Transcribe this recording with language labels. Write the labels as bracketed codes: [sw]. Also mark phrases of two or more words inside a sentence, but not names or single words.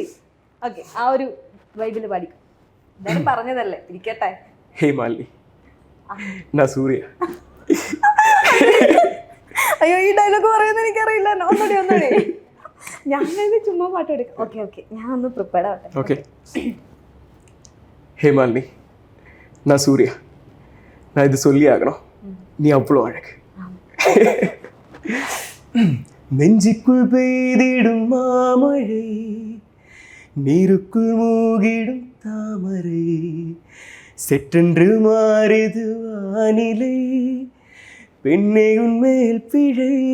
[ml] ഓക്കെ, ആ ഒരു വൈബില് പാടിക്കും. എന്തായാലും പറഞ്ഞതല്ലേ, ഇരിക്കട്ടെ. [ta] ஹே மாலினி நா சூர்யா. [ml] അയ്യോ, ഈ ഡയലോഗ് പറയുന്നത് എനിക്കറിയില്ല. ഒന്നുകൂടി ഞാൻ ചുമ്മാ പാട്ട് എടുക്കാം. ഓക്കെ ഓക്കെ, ഞാൻ ഒന്ന് പ്രിപ്പയർഡ് ആവട്ടെ. ഓക്കെ. [ta] ഹേ മാലിനി நான் சூர்யா, நான் இது சொல்லி ஆகணும், நீ அவ்வளோ அழகு. நெஞ்சுக்குள் பெய்திடும் மாமழை, நீருக்குள் மூகிடும் தாமரை, செற்றென்று மாறுது வானிலை, பெண்ணே உன்மேல் பிழை,